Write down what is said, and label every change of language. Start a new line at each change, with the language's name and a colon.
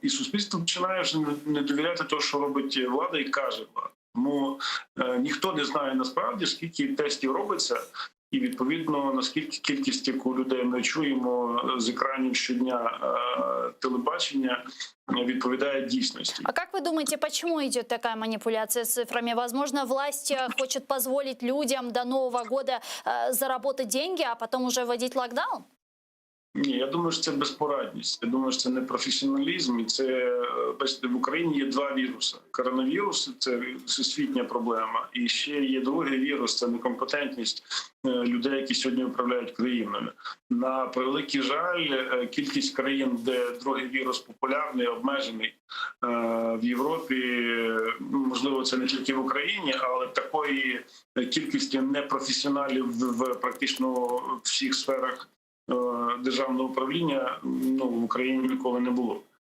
Ukrainian: І суспільство починає вже не довіряти того, що робить влада і каже влада. Тому ніхто не знає насправді, скільки тестів робиться, і відповідно наскільки кількість, яку людей ми чуємо з екранів щодня телебачення, відповідає дійсності.
Russian: А как вы думаете, почему идет такая манипуляция с цифрами? Возможно, власть хочет позволить людям до Нового года заработать деньги, а потом уже вводить локдаун?
Ukrainian: Ні, я думаю, що це безпорадність. Я думаю, що це не професіоналізм. І це, бачите, в Україні є два віруси. Коронавірус – це всесвітня проблема. І ще є другий вірус – це некомпетентність людей, які сьогодні управляють країною. На превеликий жаль, кількість країн, де другий вірус популярний, обмежений в Європі, можливо, це не тільки в Україні, але такої кількості непрофесіоналів в практично всіх сферах державного управління в Україні ніколи не було.